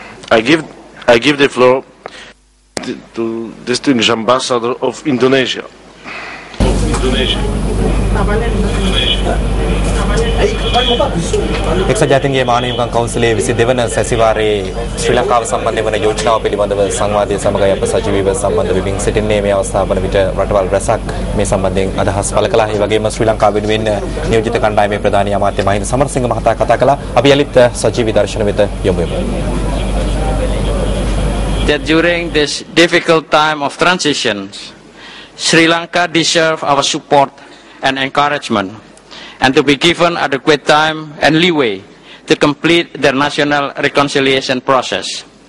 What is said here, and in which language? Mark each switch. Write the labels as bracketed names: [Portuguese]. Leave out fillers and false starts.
[English] I give the floor to distinguished ambassador of Indonesia. [Sinhala] එක්සත් ජාතීන්ගේ මානව හිමිකම් කවුන්සිලයේ 22 වන සැසිවාරයේ ශ්‍රී ලංකාව සම්බන්ධ වන යෝජනාව පිළිබඳව සංවාදය සමගයි අප සජීවීව සම්බන්ධ වෙමින් සිටින්නේ. මේ අවස්ථාව වන විට රටවල් රැසක් මේ සම්බන්ධයෙන් අදහස් පළ කළා. ඒ වගේම ශ්‍රී ලංකාව වෙනුවෙන් නියෝජිත කණ්ඩායමේ ප්‍රධානී අමාත්‍ය මහින්ද සමරසිංහ මහතා කතා කළා. අපි යලිත් සජීවී දර්ශන වෙත යමු. [English] That during this difficult time of transition, Sri Lanka deserves our support and encouragement. and to be given adequate time and leeway to complete their national reconciliation process.